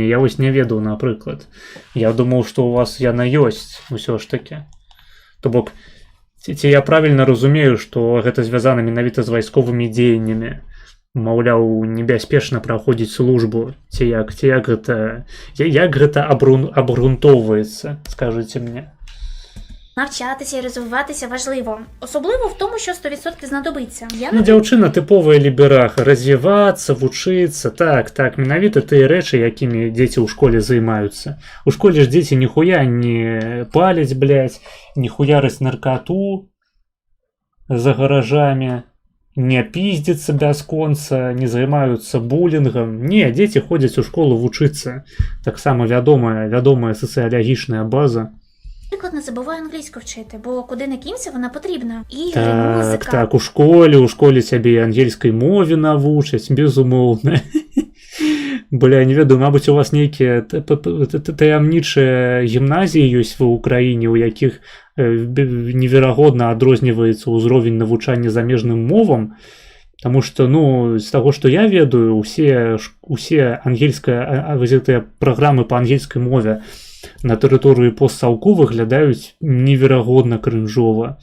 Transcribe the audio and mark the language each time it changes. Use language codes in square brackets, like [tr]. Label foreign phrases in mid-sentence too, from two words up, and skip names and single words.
[be] Я вось не ведаў, напрыклад. Я думаў, што ў вас яна ёсць, усё ж такі. То бок, ці я правільна разумею, што гэта звязана менавіта з вайсковымі дзеяннямі. Маўляў, небяспечна праходзіць службу. Ці як гэта абгрунтоўваецца, скажыце мне. [uk] Навчатися і розвиватися важливо. Особливо в тому, що 100% знадобиться. [be] Дзяўчына тыповая лібераха. Развівацца, вучыцца. Так, менавіта тыя рэчы, якімі дзеці ў школе займаюцца. У школе ж дзеці ніхуя не паляць, блядь, не хуяраць наркоту за гаражамі, не пиздзяцца бясконца, не займаюцца булінгам. Не, дзеці ходзяць у школу вучыцца. Таксама вядомая сацыялагічная база. [uk] Наприклад, не забувай англійську вчити, бо куди не кінься, вона потрібна. Ігри, музика. [be] Так, у школі цябе і ангельскай мове навучаць, безумоўна. Бля, не ведаю, мабыць, у вас нейкія таямнічыя гімназіі ёсць ва ўкраіне, у якіх неверагодна адрозніваецца ўзровень навучання замежным мовам, таму што, ну, з таго, што я ведаю, усе ангельскія праграмы па ангельскай мове на тэрыторыі постсаўку выглядаюць неверагодна крынжова.